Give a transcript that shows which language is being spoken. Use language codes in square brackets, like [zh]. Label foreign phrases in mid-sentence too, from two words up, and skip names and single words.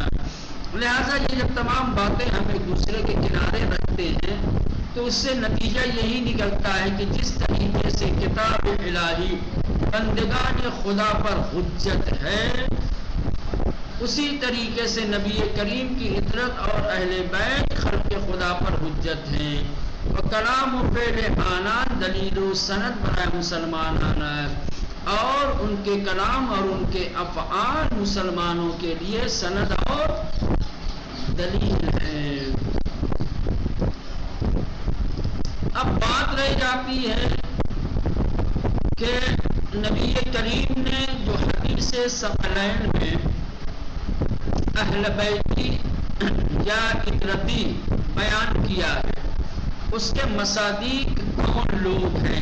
[ur] لہذا یہ جب تمام باتیں ہم ایک دوسرے کے کنارے رکھتے ہیں تو اس سے نتیجہ یہی نکلتا ہے کہ جس طریقے سے کتاب الہی بندگان خدا پر حجت ہے، اسی طریقے سے نبی کریم کی عطرت اور اہل بیت خلق خدا پر حجت ہیں. اور [fa] کلام و فعل آنان دلیل و سند برائے مسلمان [ur] اور ان کے کلام اور ان کے افعال مسلمانوں کے لیے سند اور دلیل ہے. اب بات رہ جاتی ہے کہ نبی کریم نے جو حدیث ثقلین میں اہل بیتی یا اطرتی بیان کیا ہے، اس کے مصادیق کون لوگ ہیں؟